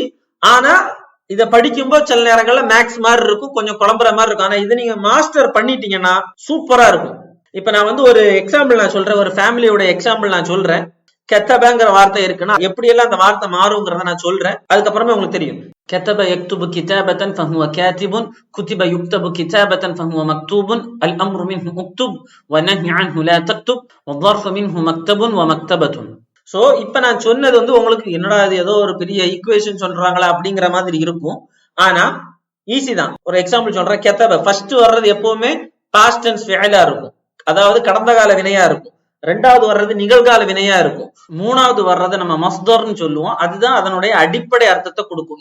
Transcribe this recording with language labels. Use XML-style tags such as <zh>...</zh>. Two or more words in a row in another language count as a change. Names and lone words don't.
<ta>ஆனா இத படிக்கும்போது சில நேரங்கள்ல மேக்ஸ் மாதிரி இருக்கும், கொஞ்சம் குழம்புற மாதிரி இருக்கும். ஆனா இதை நீங்க மாஸ்டர் பண்ணிட்டீங்கன்னா சூப்பரா இருக்கும். இப்ப நான் வந்து ஒரு எக்ஸாம்பிள் நான் சொல்றேன், ஒரு ஃபேமிலியோட எக்ஸாம்பிள் நான் சொல்றேன். கெத்தபங்கிற வார்த்தை இருக்குன்னா எப்படி எல்லாம் அந்த வார்த்தை மாறுங்கிறத நான் சொல்றேன், அதுக்கப்புறமே உங்களுக்கு தெரியும்.</ta> <ar>كتب يكتب كتابة فهو كاتب كتب يكتب كتابة فهو مكتوب الأمر منه اكتب والنهي عنه لا تكتب والظرف منه مكتب ومكتبة.</ar> <ta>சோ இப்ப நான் சொன்னது வந்து உங்களுக்கு என்னடா இது ஏதோ ஒரு பெரிய ஈக்குவேஷன் சொல்றாங்களா அப்படிங்கிற மாதிரி இருக்கும். ஆனா ஈஸி தான். ஒரு எக்ஸாம்பிள் சொல்றேன். கெத்தப ஃபர்ஸ்ட் வர்றது எப்பவுமே</ta> <en>past tense</en> <ta>ஃபிஅலா இருக்கும், அதாவது கடந்த கால வினையா இருக்கும். ரெண்டாவது வர்றது நிகழ்கால வினையா இருக்கும். மூணாவது வர்றது நம்ம மஸ்தர்னு சொல்லுவோம், அதுதான் அதனுடைய அடிப்படை அர்த்தத்தை கொடுக்கும்.</ta>